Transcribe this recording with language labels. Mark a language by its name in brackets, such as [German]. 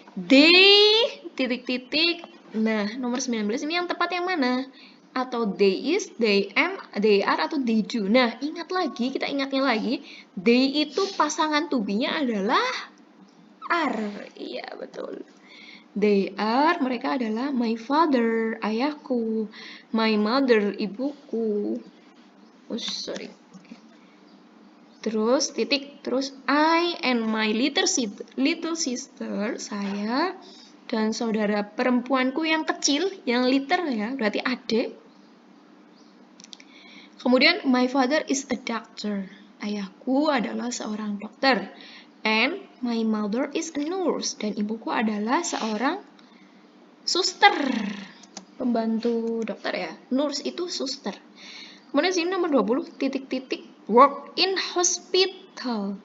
[Indonesian] They, Nah, nomor 19 ini yang tepat yang mana? Atau [English] they is, they am, they are, [Indonesian] atau [English] they do. [Indonesian] Nah, kita ingatnya lagi. They itu pasangan to be-nya adalah are. Iya, betul. [English] They are, [Indonesian] mereka adalah [English] my father, [Indonesian] ayahku. [English] My mother, [Indonesian] ibuku. [English] Oh, sorry. [Indonesian] Terus [English] I and my little sister, [Indonesian] saya dan saudara perempuanku yang kecil, yang little ya, berarti adik. Kemudian [English] my father is a doctor. [Indonesian] Ayahku adalah seorang dokter. [English] And my mother is a nurse. [Indonesian] Dan ibuku adalah seorang suster. Pembantu dokter ya. Nurse itu suster. Kemudian sini nomor 20, [English] work in hospital.